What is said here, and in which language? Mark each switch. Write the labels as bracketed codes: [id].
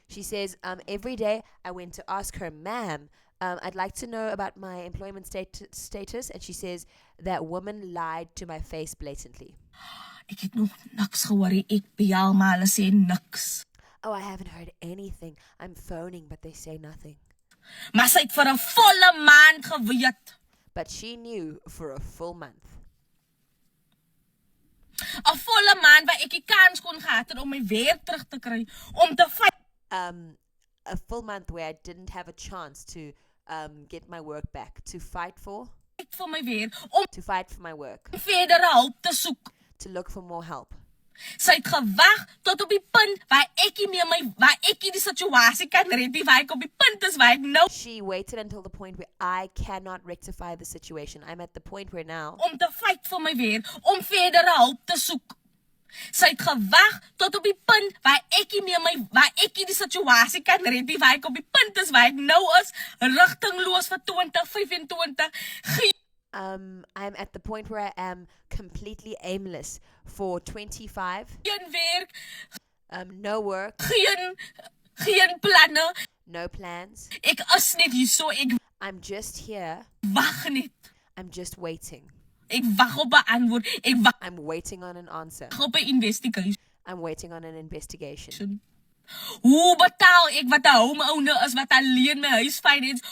[en] She says, every day I went to ask her, ma'am, I'd like to know about my employment status. And she says, that woman lied to my face blatantly. [af] Ek het nog niks gehoor nie. Ek bel maar hulle sê niks. [en] Oh, I haven't heard anything. I'm phoning, but they say nothing. [af] Maar sy het vir 'n volle maand geweet. [en] But she knew for a full month. [af] 'n Volle maand waar ek die kans kon gehad het om my werk terug te kry, om te fight. [en] A full month where I didn't have a chance to get my work back, to fight for [af] my werk, om [en] to fight for my work, [af] verdere hulp te soek. [en] to look for more help. [af] Sy het gewag tot op die punt waar ek die situasie kan red, waar ek op die punt is waar ek nou. [en] She waited until the point where I cannot rectify the situation. I'm at the point where now [af] Om te fight vir my werk, om verdere hulp te soek. Sy het gewag tot op die punt waar ek die situasie kan red, waar ek op die punt is waar ek nou is, rigtingloos vir 2025. [en] I'm at the point where I am completely aimless for 25. [af] Geen werk, [en] No work, [af] geen planne. [en] no plans. [af] Ek is net hier so, ek [en] I'm just here. [af] wag net. [en] I'm just waiting. [af] Ek wag op 'n antwoord. Ek wag [en] I'm waiting on an answer. [af] op 'n investigation. [en] I'm waiting on an investigation. [af] Hoe betaal ek wat 'n homeowner is wat alleen my huis finance?